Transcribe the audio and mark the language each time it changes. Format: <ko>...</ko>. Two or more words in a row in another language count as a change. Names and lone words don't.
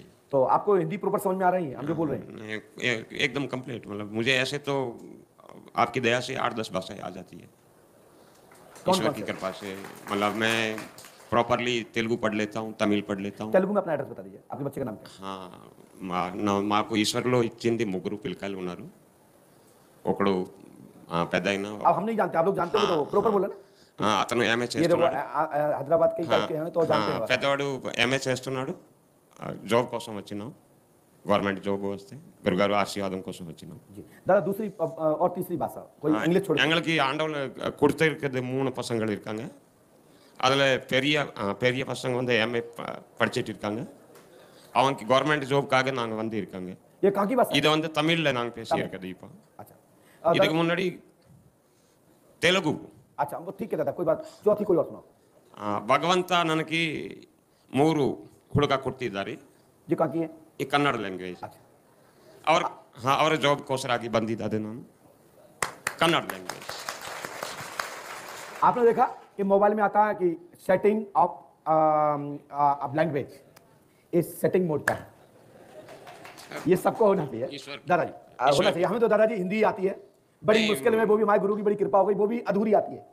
<hi>तो आपको हिंदी प्रॉपर समझ में आ रही है हम जो बोल रहे हैं? एकदम कंप्लीट। मतलब मुझे ऐसे तो आपकी दया से 8-10 भाषाएं आ जाती है, ईश्वर की कृपा से। मतलब मैं प्रॉपरली तेलुगु पढ़ लेता हूँ, तमिल पढ़ लेता हूँ। तेलुगु में अपना एड्रेस बता दीजिए, आपके बच्चे का नाम क्या है? हाँ,</hi> <te>మాకు ఈశ్వర్లో ఇచ్చింది ముగ్గురు పిల్లకాయలు ఉన్నారు. ఒకడు పెద్దయినా</te> <hi>अब हम नहीं जानते, आप लोग जानते हो तो प्रॉपर बोला ना।</hi> <te>అతను ఎంఏ</te> <hi>ये</hi> <te>చేస్తున్నాడు.</te> <hi>हैदराबाद के टाइप के हैं तो जानते हैं।</hi> <te>పెద్దవాడు ఎంఏ చేస్తున్నాడు. జాబ్ కోసం వచ్చినాం,</te> <en>government job</en> <te>వస్తే గురుగారు ఆశీర్వాదం కోసం వచ్చినాం.</te> <hi>जी दादा दूसरी और तीसरी भाषा कोई इंग्लिश छोड़?</hi> <ta>எங்களுக்கு ஆண்டவன் கொடுத்திருக்கிறது 3 பசங்கள் இருக்காங்க. அதுல பெரிய பசங்க வந்து எம்ஏ படிச்சிட்டு இருக்காங்க. அவனுக்கு</ta> <en>government job</en> <ta>நாங்க வந்து இருக்காங்க.</ta> <hi>ये कहाँ की भाषा?</hi> <ta>இது வந்து தமிழ்ல நாங்க பேசி இருக்குது இப்போ.</ta> <hi>अच्छा,</hi> <ta>இதுக்கு முன்னாடி తెలుగు.</ta> <hi>अच्छा वो ठीक है दादा, कोई बात। चौथी कोई और सुनाओ।</hi> <kn>ಭಗವಂತ ನನಗೆ 3 ಹುಡುಗ ಕೊಟ್ಟಿದ್ದಾರೆ.</kn> <hi>ये कहाँ की है?</hi> <kn>ಈ ಕನ್ನಡ ಲ್ಯಾಂಗ್ವೇಜ್.</kn> <hi>अच्छा,</hi> <kn>ಅವರ ಜಾಬ್ಗೋಸ್ಕರ ಆಗಿ ಬಂದಿದ್ದಾರೆ ನಾನು.</kn> <hi>कन्नड़ लैंग्वेज। आपने देखा कि मोबाइल में आता है कि</hi> <en>setting of language,</en> <hi>इस</hi> <en>setting mode</en> <hi>का है। ये सबको होना चाहिए दादाजी, होना चाहिए। हमें तो दादाजी हिंदी आती है बड़ी मुश्किल में, वो भी हमारे गुरु की बड़ी कृपा हो गई, वो भी अधूरी आती है।</hi>